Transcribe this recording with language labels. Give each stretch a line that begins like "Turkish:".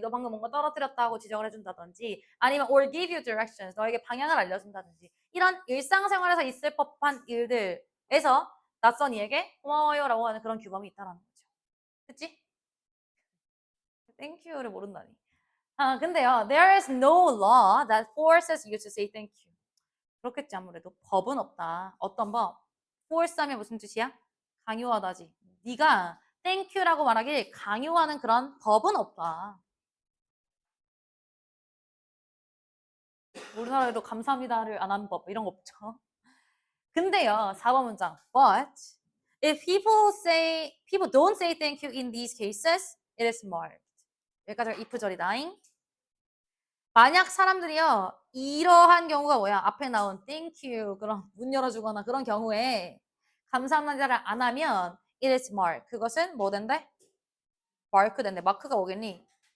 Korean: 너 방금 뭔가 떨어뜨렸다고 지적을 해준다든지 아니면
English: or give you directions.
Korean: 너에게 방향을 알려준다든지 이런 일상생활에서 있을 법한 일들에서 낯선 이에게 고마워요라고 하는 그런 규범이 있다는 거죠. 그치?
English: Thank you
Korean: 를 모른다니. 아, 근데요.
English: There is no law that forces you to say thank you.
Korean: 그렇겠지 아무래도 법은 없다. 어떤 법? force 하면 무슨 뜻이야? 강요하다지. 네가 땡큐라고 말하길 강요하는 그런 법은 없다. 우리나라에도 감사합니다를 안 하는 법 이런 거 없죠. 근데요 4번 문장
English: but if people don't say thank you in these cases it is marked.
Korean: 여기까지가 if절이다잉. 만약 사람들이요 이러한 경우가 뭐야? 앞에 나온
English: thank you
Korean: 그런 문 열어주거나 그런 경우에 감사합니다를 안 하면
English: it is mark.
Korean: 그것은 뭐 된대? 마크 된대. 마크가 뭐겠니?